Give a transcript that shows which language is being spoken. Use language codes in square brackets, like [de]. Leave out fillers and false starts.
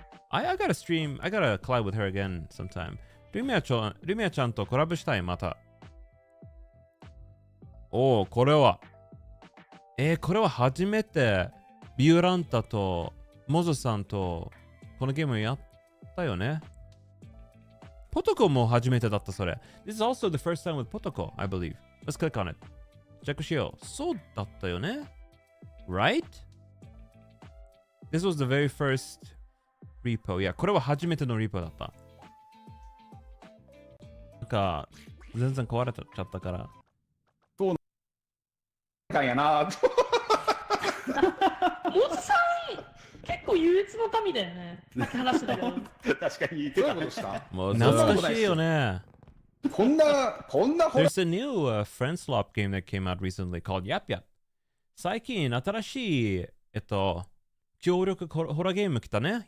[en] I gotta collab with her again sometime. [ja] ルミアちゃんとコラボしたい、また。おー、これは初めて、ビューランタとモズさんとこのゲームやったよね。ポトコも初めてだった、それ。 [en] This is also the first time with ポトコ、I believe. Let's click on it. [ja] チェックしよう。そうだったよね。 [en] Right? This was the very first repo. [ja] いや、これは初めてのリポだった。なんか、全然壊れちゃったから。かんやな。モズさん、結構憂鬱の民だよね。さっき話してたけど。確かに言ってたことしたもう懐かしいよね。こんな [en] There's a new friend swap game that came out recently called Yap Yap. [ja] 最近新しい、協力ホラーゲーム来たね。